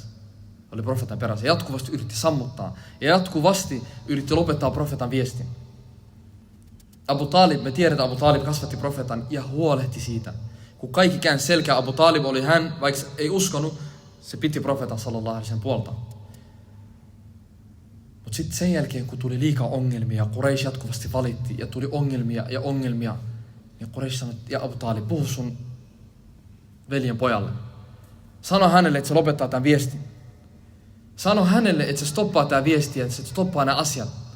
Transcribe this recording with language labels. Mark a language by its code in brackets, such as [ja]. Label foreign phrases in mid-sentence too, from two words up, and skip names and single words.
[fi] Oli profeetan perässä. Jatkuvasti yritti sammuttaa. Ja jatkuvasti yritti lopettaa profeetan viestin. Abu Talib, me tiedetään, Abu Talib kasvatti profeetan ja huolehti siitä. Kun kaikki käänsi selkää, Abu Talib oli hän, vaikka ei uskonut, se piti profeetan [ar] صلى الله عليه وسلم [fi] puolta. Mutta sitten sen jälkeen, kun tuli liikaa ongelmia, Quraysh jatkuvasti valitti ja tuli ongelmia. Ja Quraysh sanoi, ja Abu Talib, puhu sun veljen pojalle. Sano hänelle, että se lopettaa tämän viestin. Sano hänelle, että se stoppaa tämä viesti, että se stoppaa nämä asiat.